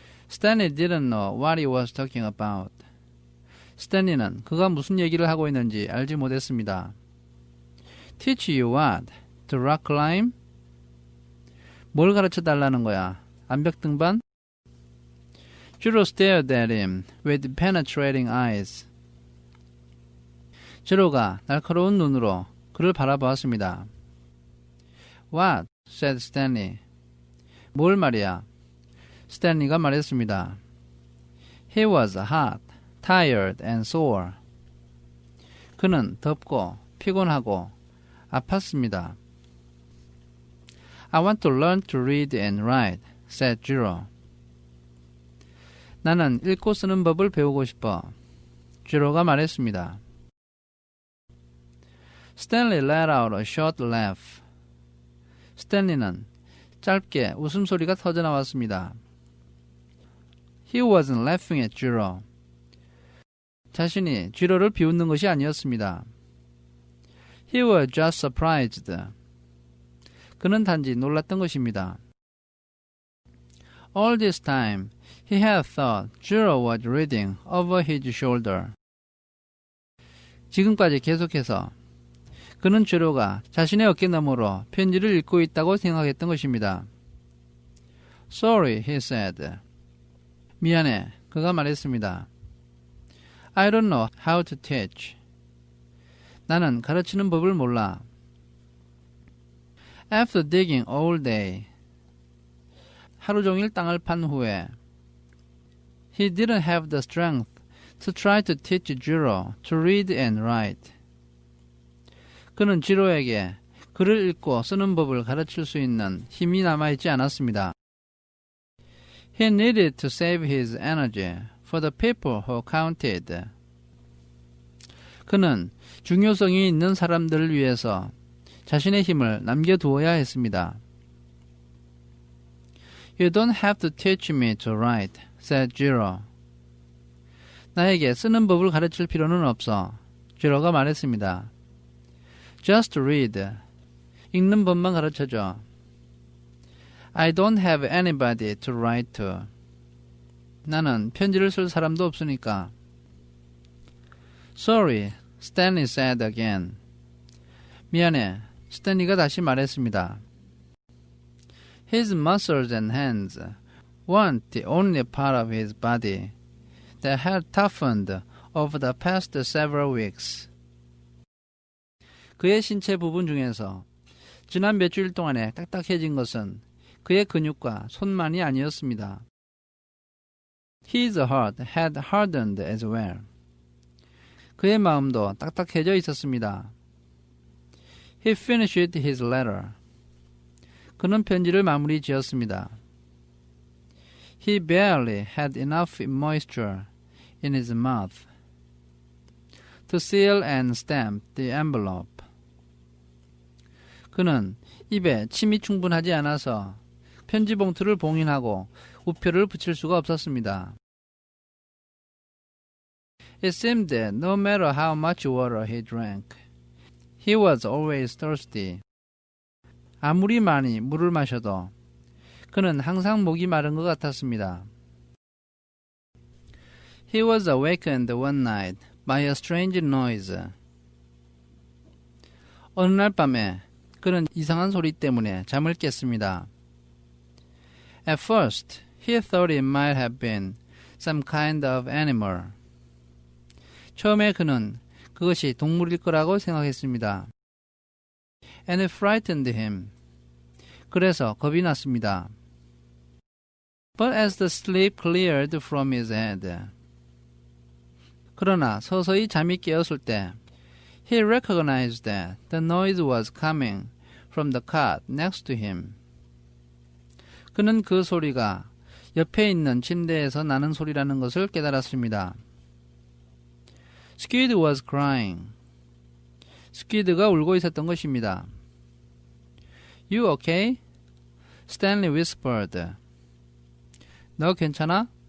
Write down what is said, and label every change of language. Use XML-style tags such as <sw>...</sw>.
<en>Stanley didn't know what he was talking about.</en> <ko>스탠리는 그가 무슨 얘기를 하고 있는지 알지 못했습니다.</ko> <en>Teach you what? To rock climb?</en> <ko>뭘 가르쳐 달라는 거야? 암벽 등반?</ko> <en>Jiro stared at him with penetrating eyes.</en> <ko>제로가 날카로운 눈으로 그를 바라보았습니다.</ko> <en>What? said Stanley.</en> <ko>뭘 말이야? 스탠리가 말했습니다.</ko> <en>He was hot, tired and sore.</en> <ko>그는 덥고 피곤하고 아팠습니다.</ko> <en>I want to learn to read and write, said Jiro.</en> <ko>나는 읽고 쓰는 법을 배우고 싶어. 지로가 말했습니다.</ko> <en>Stanley let out a short laugh.</en> <ko>스탠리는 짧게 웃음소리가 터져나왔습니다.</ko> <en>He wasn't laughing at Jiro.</en> <ko>자신이 지로를 비웃는 것이 아니었습니다.</ko> <en>He was just surprised.</en> <ko>그는 단지 놀랐던 것입니다.</ko> <en>All this time, he had thought Jiro was reading over his shoulder.</en> <ko>지금까지 계속해서 그는 지로가 자신의 어깨너머로 편지를 읽고 있다고 생각했던 것입니다.</ko> <en>Sorry, he said.</en> <ko>미안해, 그가 말했습니다.</ko> <en>I don't know how to teach.</en> <ko>나는 가르치는 법을 몰라.</ko> <en>After digging all day.</en> <ko>하루 종일 땅을 판 후에</ko> <en>He didn't have the strength to try to teach Jiro to read and write.</en> <ko>그는 지로에게 글을 읽고 쓰는 법을 가르칠 수 있는 힘이 남아있지 않았습니다.</ko> <en>He needed to save his energy for the people who counted.</en> <ko>그는 중요성이 있는 사람들을 위해서 자신의 힘을 남겨두어야 했습니다.</ko> <en>You don't have to teach me to write, said Jiro.</en> <ko>나에게 쓰는 법을 가르칠 필요는 없어. 제로가 말했습니다.</ko> <en>Just read.</en> <ko>읽는 법만 가르쳐줘.</ko> <en>I don't have anybody to write to.</en> <ko>나는 편지를 쓸 사람도 없으니까.</ko> <en>Sorry, Stanley said again.</en> <ko>미안해, 스탠리가 다시 말했습니다.</ko> <en>His muscles and hands weren't the only part of his body that had toughened over the past several weeks.</en> <ko>그의 신체 부분 중에서 지난 몇 주일 동안에 딱딱해진 것은 그의 근육과 손만이 아니었습니다.</ko> <en>His heart had hardened as well.</en> <ko>그의 마음도 딱딱해져 있었습니다.</ko> <en>He finished his letter.</en> <ko>그는 편지를 마무리 지었습니다.</ko> <en>He barely had enough moisture in his mouth to seal and stamp the envelope.</en> <ko>그는 입에 침이 충분하지 않아서 편지 봉투를 봉인하고 우표를 붙일 수가 없었습니다.</ko> <en>It seemed that no matter how much water he drank, he was always thirsty.</en> <ko>아무리 많이 물을 마셔도 그는 항상 목이 마른 것 같았습니다.</ko> <en>He was awakened one night by a strange noise.</en> <ko>어느 날 밤에 그는 이상한 소리 때문에 잠을 깼습니다.</ko> <en>At first, he thought it might have been some kind of animal.</en> <ko>처음에 그는 그것이 동물일 거라고 생각했습니다.</ko> <en>And it frightened him.</en> <ko>그래서 겁이 났습니다.</ko> <en>But as the sleep cleared from his head.</en> <ko>그러나 서서히 잠이 깨었을 때</ko> <en>he recognized that the noise was coming from the cot next to him.</en> <ko>그는 그 소리가 옆에 있는 침대에서 나는 소리라는 것을 깨달았습니다.</ko> <en>Squid was crying.</en> <ko>스퀴드가 울고 있었던 것입니다.</ko> <en>You okay? Stanley whispered.</en> <ko>너 괜찮아?</ko>